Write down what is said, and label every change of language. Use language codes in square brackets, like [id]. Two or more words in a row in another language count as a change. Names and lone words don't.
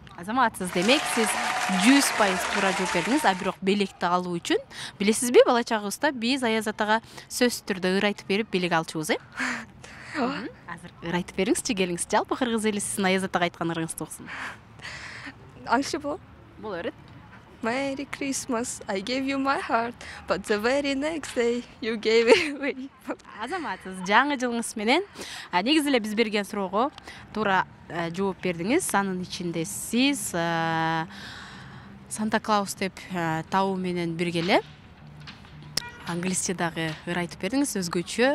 [ky] Азаматсыз, демек сиз 100% туура жооп бердиңиз, а бирок белекти алуу үчүн билесизби, бала чагыбызда биз Аяз атага сөзсүз түрдө ыр айтып берип белек алчубуз, Азыр ыр айтып бериңизчи, келиңиз. Жалпы кыргыз эли сиздин Аяз атага айткан ырыңызды уксун. Аңшы бол. Боло берет. [en] Merry Christmas, I gave you my heart, but the very next day you gave it away. [ky] Азаматсыз, жаңы жылыңыз менен негизи эле биз берген суроого туура жооп бердиңиз. Анын ичинде сиз Санта Клаус деп табуу менен бирге эле англисче дагы ыр айтып бердиңиз, өзгөчө.